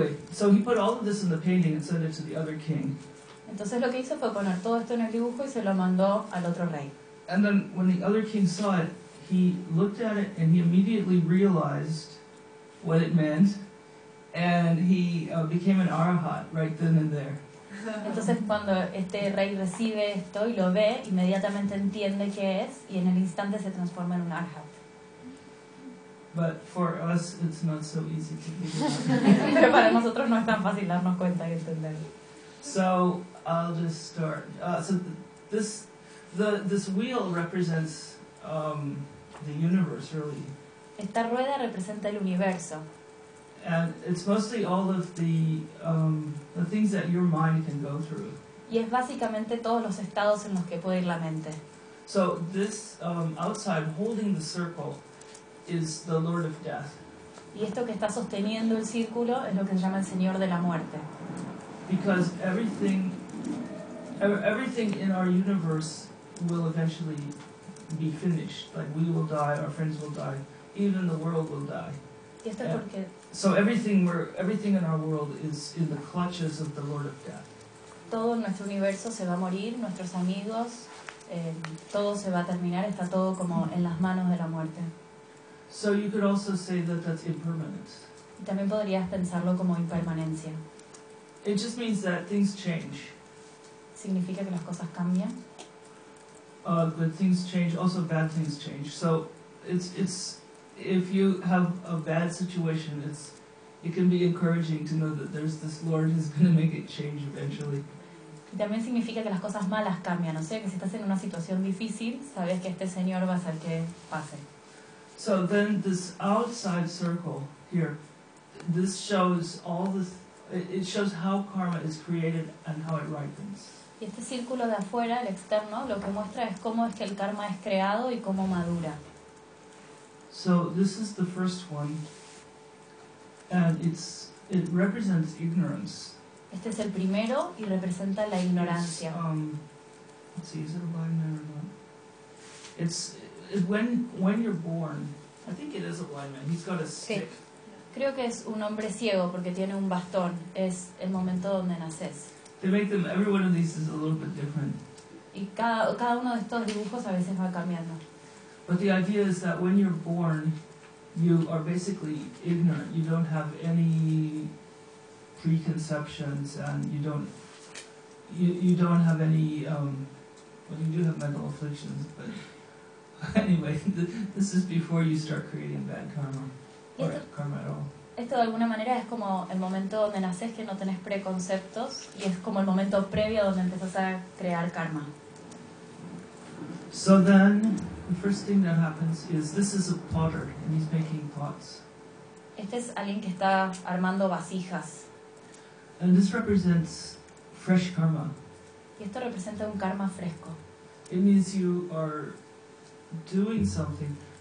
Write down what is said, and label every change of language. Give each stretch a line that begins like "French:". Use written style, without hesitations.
English: So he put all of this in the painting and sent it to the other king.
Spanish: Entonces lo que hizo fue poner todo esto en el dibujo y se lo mandó al otro rey.
English: And then when the other king saw it, he looked at it and he immediately realized what it meant, and he became an arahat right then and there.
Spanish: Entonces cuando este rey recibe esto y lo ve, inmediatamente entiende qué es y en el instante se transforma en un arahat.
English: But for us, it's not so easy to figure out.
Spanish: Pero para nosotros no es tan fácil darnos cuenta y entenderlo.
English: So I'll just start. So this wheel represents the universe, really.
Spanish: Esta rueda representa el universo.
English: And it's mostly all of the things that your mind can go through.
Spanish: Y es básicamente todos los estados en los que puede ir la mente.
English: So this outside holding the circle is the Lord of Death.
Spanish: Y esto que está sosteniendo el círculo es lo que se llama el Señor de la Muerte.
English: Because everything in our universe will eventually be finished. Like we will die, our friends will die, even the world will die.
Spanish: Y esto es porque...
English: So everything in our world is in the clutches of the Lord of Death.
Spanish: Todo nuestro universo se va a morir, nuestros amigos, todo se va a terminar. Está todo como en las manos de la muerte.
English: So you could also say that that's impermanence.
Spanish: Y también podrías pensarlo como impermanencia.
English: It just means that things change.
Spanish: ¿Significa que las cosas cambian?
English: Good things change, also bad things change. So it's if you have a bad situation, it can be encouraging to know that there's this Lord who's going to make it change eventually.
Spanish: Y también significa que las cosas malas cambian, o sea, que si estás en una situación difícil, sabes que este señor va a hacer que pase.
English: So then this outside circle here, this shows all this. It shows how karma is created and how it ripens.
Spanish: Y este círculo de afuera, el externo, lo que muestra es cómo es que el karma es creado y cómo madura.
English: So this is the first one, and it represents ignorance.
Spanish: Este es el primero y representa la ignorancia.
English: Let's see, is it a blind man or not? When you're born, I think it is a blind man. He's got a stick.
Spanish: Sí. Creo que es un hombre ciego porque tiene un bastón. Es el momento donde naces.
English: They make them, every one of these is a little bit different.
Spanish: Y cada uno de estos dibujos a veces va cambiando.
English: But the idea is that when you're born, you are basically ignorant. You don't have any preconceptions and you don't have any, you do have mental afflictions, but anyway, this is before you start creating bad karma.
Spanish: Esto de alguna manera es como el momento donde naces que no tenés preconceptos y es como el momento previo donde empezás a crear karma.
English: So then the first thing that happens is this is a potter and he's making pots.
Spanish: Este es alguien que está armando vasijas.
English: And this represents fresh karma.
Spanish: Y esto representa un karma fresco.
English: It means you are doing something.